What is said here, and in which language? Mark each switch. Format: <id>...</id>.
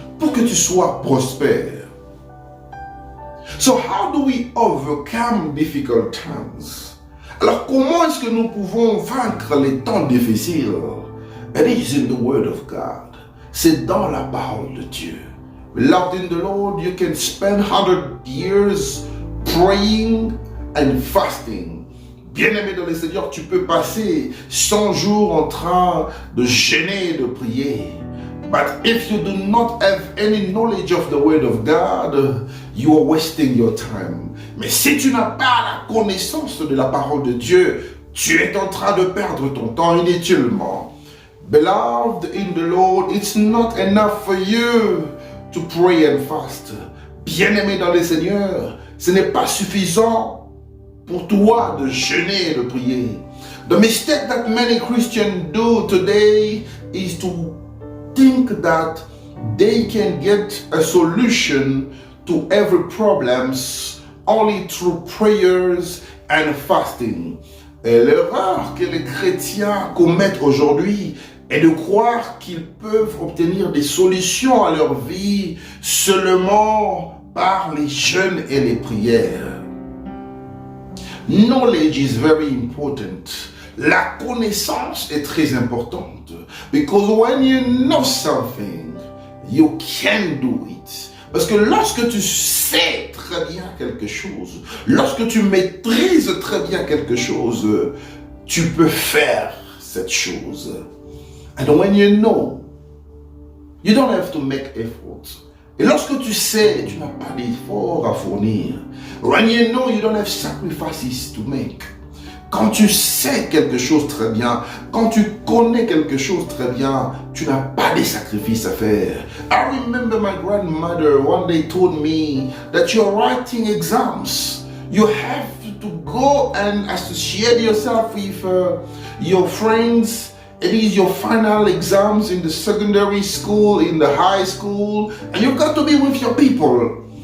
<fr>Pour que tu sois prospère.</fr> <en>So how do we overcome difficult times?</en> <fr>Alors comment est-ce que nous pouvons vaincre les temps difficiles?</fr> <en>It is in the Word of God.</en> <fr>C'est dans la parole de Dieu.</fr> <en>Beloved in the Lord, you can spend 100 years praying and fasting.</en> <fr>Bien-aimé dans le Seigneur, tu peux passer 100 jours en train de jeûner et de prier.</fr> <en>But if you do not have any knowledge of the Word of God, you are wasting your time.</en> <fr>Mais si tu n'as pas la connaissance de la parole de Dieu, tu es en train de perdre ton temps inutilement.</fr> <en>Beloved in the Lord, it's not enough for you to pray and fast.</en> <fr>Bien-aimé dans le Seigneur, ce n'est pas suffisant pour toi de jeûner et de prier.</fr> <en>The mistake that many Christians do today is to think that they can get a solution to every problems only through prayers and fasting.</en> <fr>Et l'erreur que les chrétiens commettent aujourd'hui est de croire qu'ils peuvent obtenir des solutions à leur vie seulement par les jeûnes et les prières.</fr> <en>Knowledge is very important.</en> <fr>La connaissance est très importante.</fr> <en>Because when you know something, you can do it.</en> <fr>Parce que lorsque tu sais très bien quelque chose, lorsque tu maîtrises très bien quelque chose, tu peux faire cette chose.</fr> <en>And when you know, you don't have to make effort.</en> <fr>Et lorsque tu sais, tu n'as pas d'effort à fournir.</fr> <en>When you know, you don't have sacrifices to make.</en> <fr>Quand tu sais quelque chose très bien, quand tu connais quelque chose très bien, tu n'as pas de sacrifices à faire.</fr> <en>I remember my grandmother one day told me that you're writing exams. You have to go and associate yourself with your friends. It is your final exams in the secondary school, in the high school, and you've got to be with your people.</en>